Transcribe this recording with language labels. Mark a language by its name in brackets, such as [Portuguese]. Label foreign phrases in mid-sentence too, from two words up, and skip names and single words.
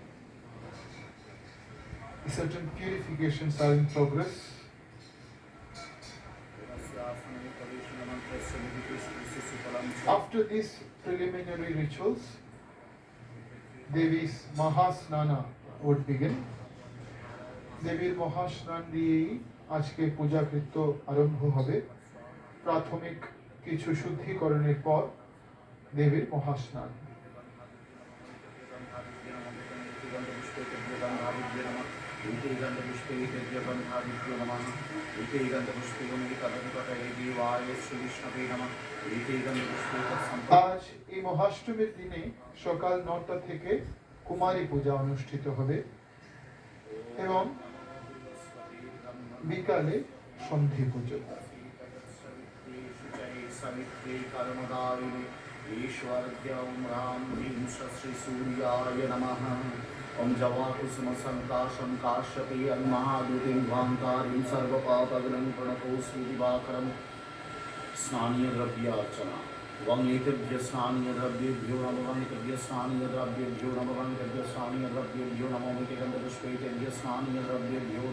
[English] Certain purifications are in progress. After these preliminary rituals, Devi's Mahasnana would begin. [Bangla] দেবীর মহাস্নান দিয়েই আজকে পূজাকৃত্য আরম্ভ হবে। প্রাথমিক কিছু শুদ্ধিকরণের পর দেবীর মহাস্নান। আজ এই মহাষ্টমীর দিনে সকাল 9টা থেকে কুমারী পূজা অনুষ্ঠিত হবে এবং বিকালে সন্ধি পুজো। [Sanskrit] ओम जवा कुसुम संकाशं काश्यपे अन्महादूतिं ध्वान्तारिं सर्वपापग्नं प्रणतोऽस्मि दिवाकरं स्नानीय द्रव्यार्चना वंगेतेभ्य स्नानीय द्रव्येभ्यो नमः वंगेतेभ्य स्नानीय द्रव्येभ्यो नमः वंगेतेभ्य स्नानीय द्रव्येभ्यो नमः वंगेतेभ्य स्नानीय द्रव्येभ्यो नमः।